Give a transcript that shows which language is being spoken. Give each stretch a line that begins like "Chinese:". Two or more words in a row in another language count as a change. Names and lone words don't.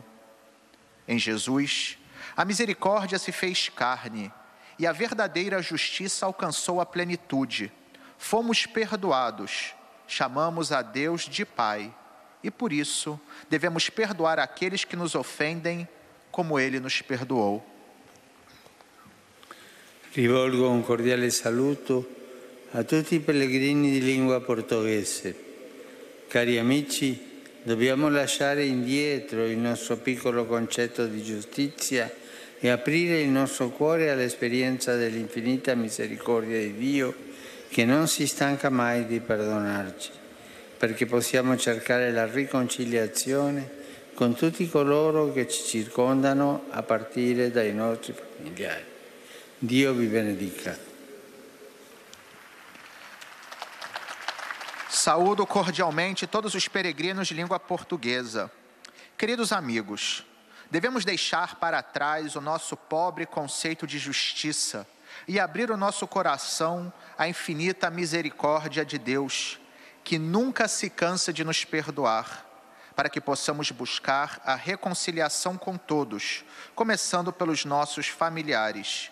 Portuguese: Em Jesus, a misericórdia se fez carne e a verdadeira justiça alcançou a plenitude. Fomos perdoados, chamamos a Deus de Pai e por isso devemos perdoar aqueles que nos ofendem como Ele nos perdoou.
Italian: Rivolgo un cordiale saluto a tutti i pellegrini di lingua portoghese. Cari amici, dobbiamo lasciare indietro il nostro piccolo concetto di giustizia e aprire il nostro cuore all'esperienza dell'infinita misericordia di Dio che non si stanca mai di perdonarci, perché possiamo cercare la riconciliazione con tutti coloro che ci circondano a partire dai nostri familiari. Dio vi benedica.
Portuguese: Saúdo cordialmente todos os peregrinos de língua portuguesa. Queridos amigos, devemos deixar para trás o nosso pobre conceito de justiça e abrir o nosso coração à infinita misericórdia de Deus, que nunca se cansa de nos perdoar, para que possamos buscar a reconciliação com todos, começando pelos nossos familiares.